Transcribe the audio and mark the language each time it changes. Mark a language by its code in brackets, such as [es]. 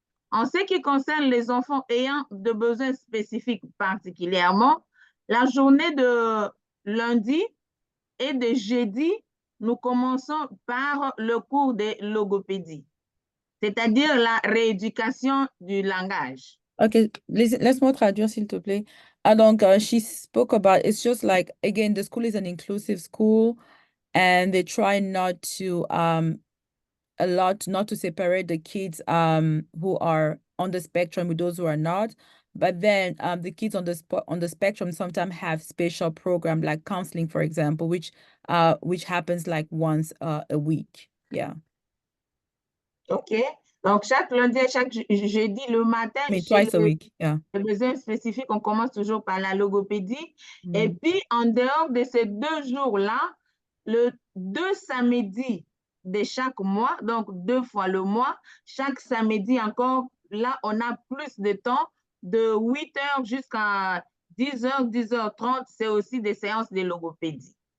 [fr] En ce qui concerne les enfants ayant de besoins spécifiques particulièrement, la journée de lundi et de jeudi, nous commençons par le cours de logopédie, c'est-à-dire la rééducation du langage. Ok, laisse-moi traduire s'il te plaît. Donc, [en] she spoke about it's just like, again, the school is an inclusive school and they try not to not to separate the kids who are on the spectrum with those who are not. But then the kids on the spectrum sometimes have special program like counseling, for example, which happens like once a week. Yeah. OK. [fr] Donc, chaque lundi et chaque jeudi, le matin, [en] I mean, [fr] chez [en] twice a week. Yeah. [fr] les besoins spécifiques, on commence toujours par la logopédie. Et Mm. puis, en dehors de ces 2 jours-là, le 2 samedis de chaque mois, donc 2 fois le mois, chaque samedi encore, là, on a plus de temps, de 8 heures jusqu'à 10 heures, 10h30, c'est aussi des séances de logopédie.